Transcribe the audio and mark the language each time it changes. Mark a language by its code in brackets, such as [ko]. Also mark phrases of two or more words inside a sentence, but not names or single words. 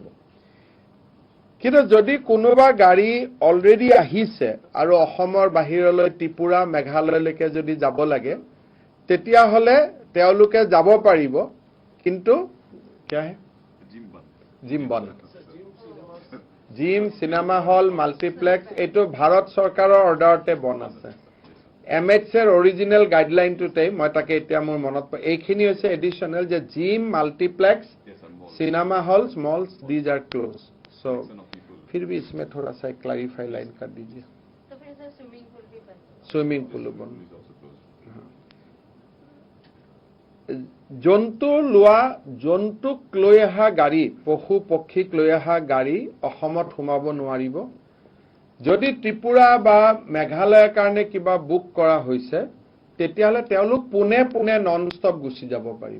[as] কিন্তু যদি কোনোবা গাড়ী অলৰেডি আহিছে আৰু অসমৰ বাহিৰলৈ ত্ৰিপুৰা, মেঘালয়লৈকে যদি যাব লাগে, তেতিয়াহ'লে তেওঁলোকে যাব পাৰিব, কিন্তু জিম বন্ধ। [en] gym, cinema hall, multiplex [as] এইটো ভাৰত চৰকাৰৰ অৰ্ডাৰতে বন্ধ আছে। MHৰ অৰিজিনেল গাইডলাইনটোতেই, মই তাকে এতিয়া মোৰ মনত এইখিনি হৈছে এডিশনেল, যে [en] gym, multiplex, cinema halls, malls, these are closed. [hi] सो फिर भी इसमें थोड़ा सा [en] clarify line [hi] कर दीजिए। तो फिर सर [en] swimming pool [hi] भी बंद? [en] swimming pool [hi] बंद। [as] জন্তু লোৱা, জন্তুক লৈ অহা গাড়ী, পশু পক্ষীক লৈ অহা গাড়ী অসমত সোমাব নোৱাৰিব। যদি ত্ৰিপুৰা বা মেঘালয়ৰ কাৰণে কিবা বুক কৰা হৈছে, তেতিয়াহ'লে তেওঁলোক পোনে পোনে [en] non stop [as] গুচি যাব পাৰিব।